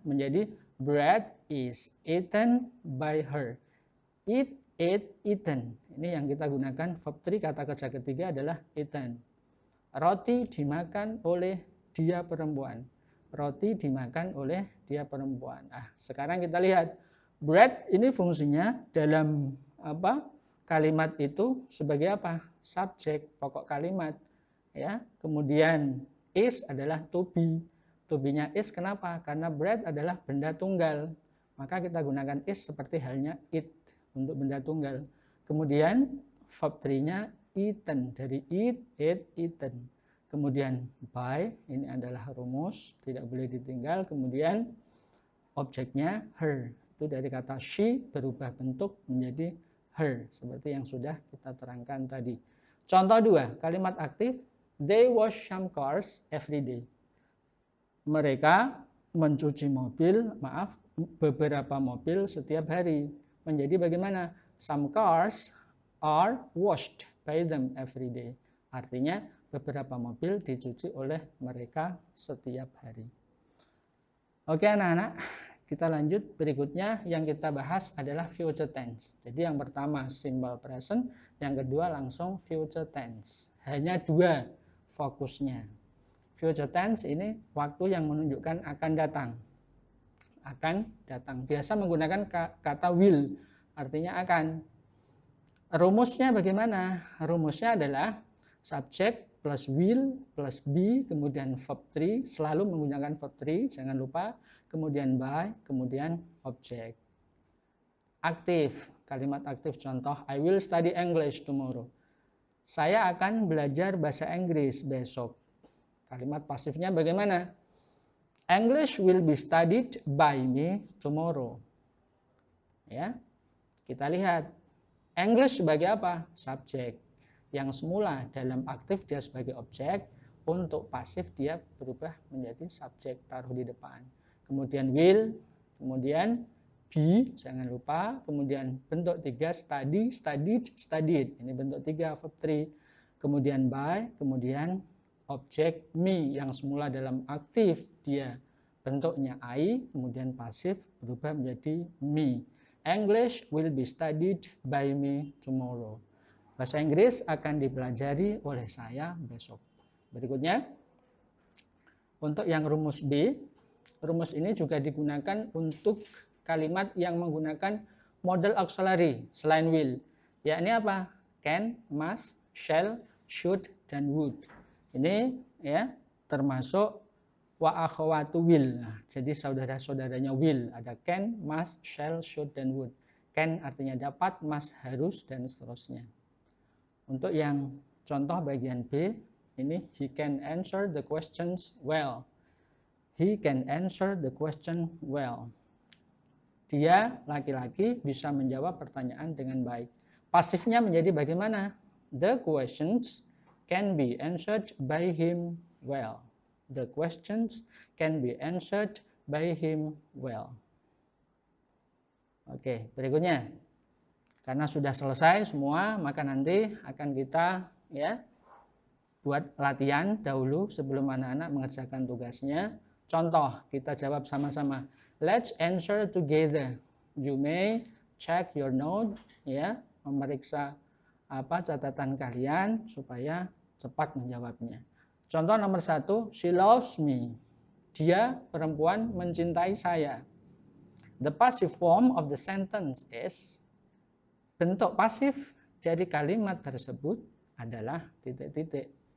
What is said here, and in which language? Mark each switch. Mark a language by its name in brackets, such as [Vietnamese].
[Indonesian] Menjadi [English] bread is eaten by her. Eat, ate, eaten. [Indonesian] Ini yang kita gunakan verb 3, kata kerja ketiga adalah eaten. Roti dimakan oleh dia perempuan. Roti dimakan oleh dia perempuan. Sekarang kita lihat bread ini fungsinya dalam kalimat itu sebagai apa? Subjek, pokok kalimat. Ya. Kemudian is adalah to be. To be-nya is kenapa? Karena bread adalah benda tunggal. Maka kita gunakan is seperti halnya it. untuk benda tunggal. Kemudian verb 3-nya eaten, dari eat, ate, eaten. Kemudian by, ini adalah rumus, tidak boleh ditinggal. Kemudian objeknya her, itu dari kata she berubah bentuk menjadi her, seperti yang sudah kita terangkan tadi. Contoh 2, kalimat aktif, [English] they wash some cars every day. [Indonesian] Mereka mencuci mobil, beberapa mobil setiap hari. Menjadi bagaimana? [English] Some cars are washed by them every day. [Indonesian] Artinya beberapa mobil dicuci oleh mereka setiap hari. Oke anak-anak, kita lanjut. Berikutnya yang kita bahas adalah future tense. Jadi yang pertama simple present, yang kedua langsung future tense. Hanya 2 fokusnya. Future tense ini waktu yang menunjukkan akan datang. Akan datang. Biasa menggunakan kata will, artinya akan. Rumusnya bagaimana? Rumusnya adalah subject plus will plus be, kemudian verb 3, selalu menggunakan verb 3, jangan lupa. [English] Kemudian by, kemudian object. Aktif, [Indonesian] kalimat aktif contoh, [English] I will study English tomorrow. [Indonesian] Saya akan belajar bahasa Inggris besok. Kalimat pasifnya bagaimana? [English] English will be studied by me tomorrow. [Indonesian] Ya, kita lihat. English sebagai apa? Subjek. Yang semula dalam aktif dia sebagai objek, untuk pasif dia berubah menjadi subjek, taruh di depan. Kemudian will, kemudian be, jangan lupa. Kemudian bentuk 3, study, studied, studied. Ini bentuk 3, verb 3. Kemudian by, kemudian objek me yang semula dalam aktif dia bentuknya I, kemudian pasif berubah menjadi me. [English] English will be studied by me tomorrow. [Indonesian] Bahasa Inggris akan dipelajari oleh saya besok. Berikutnya, untuk yang rumus B, rumus ini juga digunakan untuk kalimat yang menggunakan model auxiliary selain will. Yakni apa? [English] Can, must, shall, should, dan would. [Indonesian] Ini ya termasuk [Arabic] wa akhawatu [Indonesian] will. Nah, jadi saudara-saudaranya will, ada can, must, shall, should, dan would. Can artinya dapat, must harus, dan seterusnya. Untuk yang contoh bagian B, ini [English] he can answer the questions well. He can answer the question well. [Indonesian] Dia laki-laki bisa menjawab pertanyaan dengan baik. Pasifnya menjadi bagaimana? [English] The questions can be answered by him well. The questions can be answered by him well. [Indonesian] Oke, berikutnya. Karena sudah selesai semua, maka nanti akan kita ya buat latihan dahulu sebelum anak-anak mengerjakan tugasnya. Contoh, kita jawab sama-sama. [English] Let's answer together. You may check your note, [Indonesian] ya, memeriksa catatan kalian supaya cepat menjawabnya. Contoh nomor 1, [English] she loves me. [Indonesian] Dia, perempuan, mencintai saya. [English] The passive form of the sentence is, [Indonesian] bentuk pasif dari kalimat tersebut adalah titik-titik.